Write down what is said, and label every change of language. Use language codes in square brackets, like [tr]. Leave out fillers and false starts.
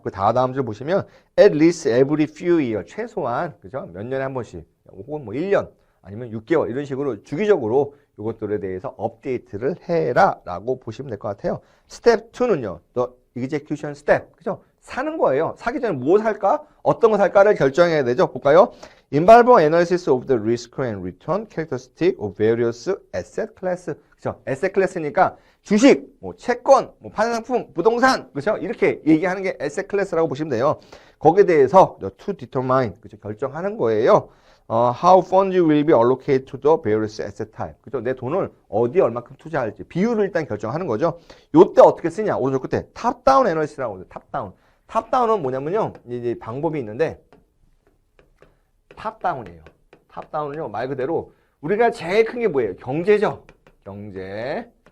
[ko] 그 다음 줄 보시면 [en] at least every few year [ko] 최소한 그죠? 몇 년에 한 번씩 혹은 뭐 1년 아니면 6개월 이런 식으로 주기적으로 이것들에 대해서 업데이트를 해라라고 보시면 될 것 같아요. 스텝 2는요. [en] the execution step. [ko] 그죠? 사는 거예요. 사기 전에 뭐 살까? 어떤 거 살까를 결정해야 되죠. 볼까요? [en] Involve analysis of the risk and return characteristic of various asset class. [ko] 그죠? asset class니까 주식, 뭐 채권, 뭐 파생상품, 부동산, 그렇죠? 이렇게 얘기하는 게 asset class라고 보시면 돼요. 거기에 대해서 [en] to determine, [ko] 그죠? 결정하는 거예요. [en] How funds will be allocated to the various asset type. [ko] 그죠? 내 돈을 어디에 얼마큼 투자할지 비율을 일단 결정하는 거죠. 요때 어떻게 쓰냐? 오른쪽 끝에 top down analysis라고 해요. top down. top down은 뭐냐면요, 이제 방법이 있는데 top down이에요. top down은요 말 그대로 우리가 제일 큰 게 뭐예요? 경제죠. 경제.